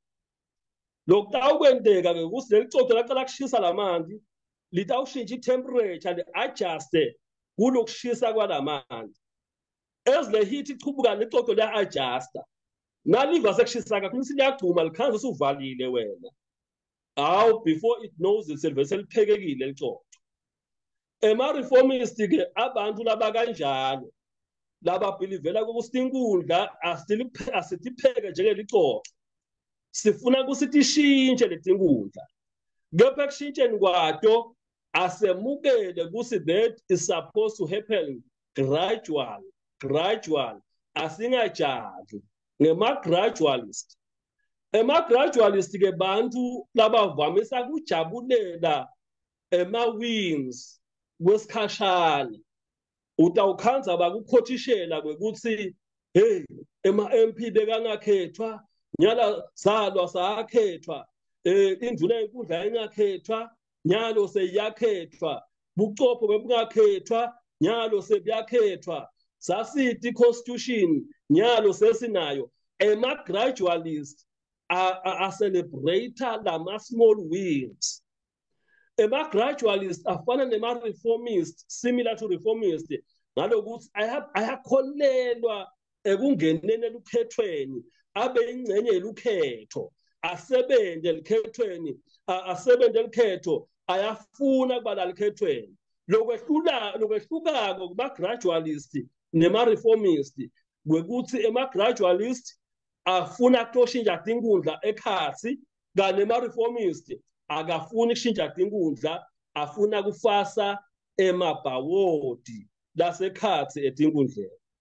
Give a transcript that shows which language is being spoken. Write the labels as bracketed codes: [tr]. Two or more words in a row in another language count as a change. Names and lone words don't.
[ss] Lokutawukwenteka-ke ukuthi leli coco laqala kushisa lamanti, litawushintsha i-temperature li-adjuste kulokushisa kwalamanti. As le heat ichubuka lecoco liya-adjusta. Naliva sekushisa kakhulu liyagcuma likhanza usuvalile wena. Awu, [en] before it knows itself [ss] seliphekekile licoco. Ema-reformist-ke abantu laba kanjalo, laba believela ukuthi inkundla asitipheke njengelicoco. Sifuna ukuthi ishintshe leti nkundla. Kepha ekushintsheni kwato asemukele ukuthi [en] that is supposed to happen gradual. [ss] Asingajaji ngema-gradualist. Ema-gradualist-ke bantu labavamisa kujabulela ema-wins kwesikhashana. Utawukhanza bakukhotishela kwekuthi hey, ema-MP bekangakhethwa, nyala salwa sakhethwa, induna yenkundla engakhethwa, nyalo seyakhethwa, buchopho bebungakhethwa, nyalo sebuyakhethwa, sasithi constitution, nyalo sesinayo. Ema-gradualist a-celebrate lama- [en] small wins. [ss] Ema-gradualist afana nema-reformist, [en] similar to reformist, [ss] ngalokuthi ayakholelwa ekungeneni elukhethweni, abe ingcenye yelukhetho, asebenze elikhethweni, asebenze elikhetho, ayafuna kuba lalikhethweni. Lokwehlukako kuma-gradualist nema-reformist kwekuthi ema-gradualist afuna kutoshintsha tinkundla ekhatsi, kanti ema-reformist akafuni kushintsha tinkundla, afuna kufasa emabhawodi lasekhatsi etinkundleni.